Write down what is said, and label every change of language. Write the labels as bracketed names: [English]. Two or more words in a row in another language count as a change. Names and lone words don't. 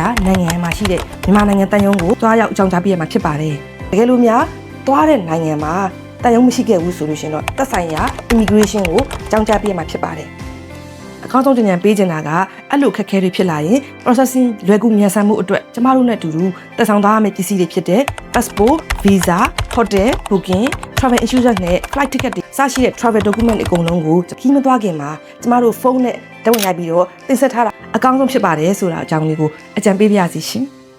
[Burmese] နိုင်ငံမှာရှိတဲ့မြန်မာနိုင်ငံတန်ယုံကိုသွားရောက်အကြောင်းကြားပေးရမှာဖြစ်ပါတယ်တကယ်လို့များသွားတဲ့နိုင်ငံမှာ တန်ယုံမရှိခဲ့ဘူးဆိုလို့ရှင်တော့သက်ဆိုင်ရာ immigration ကိုအကြောင်းကြားပေးရမှာဖြစ်ပါတယ်အကောင်းဆုံးကြံပေးချင်တာကအဲ့လိုခက်ခဲတွေဖြစ်လာရင် processing လွယ်ကူမြန်ဆန်မှုအတွက်ကျမတို့နဲ့အတူတူတက်ဆောင်သွားရမယ့်ပစ္စည်းတွေဖြစ်တဲ့ [English] passport visa hotel booking travel insurance [Burmese] နဲ့ [English] flight ticket [Burmese] တွေစရှိတဲ့ [English] travel document [Burmese] အကုန်လုံးကိုခီးမသွားခင်မှာကျမတို့ဖုန်းနဲ့တက်ဝင်လိုက်ပြီးတော့တင်ဆက်ထားတာအကောင်းဆုံးဖြစ်ပါတယ်ဆိုတာအကြောင်းလေးကိုအကြံပေးပါရစေရှင်